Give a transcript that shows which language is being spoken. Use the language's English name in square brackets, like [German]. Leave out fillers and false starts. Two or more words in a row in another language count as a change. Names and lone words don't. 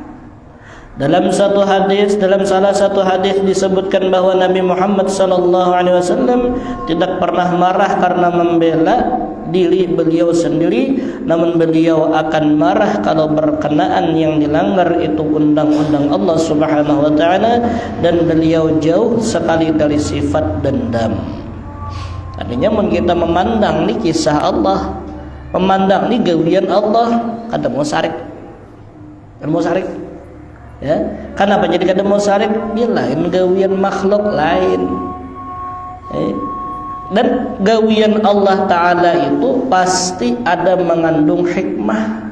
[Indonesian] Dalam salah satu hadis disebutkan bahwa Nabi Muhammad [Arabic] صلى الله عليه وسلم [Indonesian] tidak pernah marah karena membela, diri beliau sendiri, namun beliau akan marah kalau berkenaan yang dilanggar itu undang-undang Allah [Arabic] سبحانه وتعالى, [Indonesian] dan beliau jauh sekali dari sifat dendam. [Banjar] Artinya mun kita memandang ni kisah Allah, memandang ni gawian Allah, kada mau sarik. Kada mau sarik. Ya, kenapa jadi kada mau sarik? Dia lain gawian makhluk lain. Dan gawian Allah Ta'ala itu pasti ada mengandung hikmah.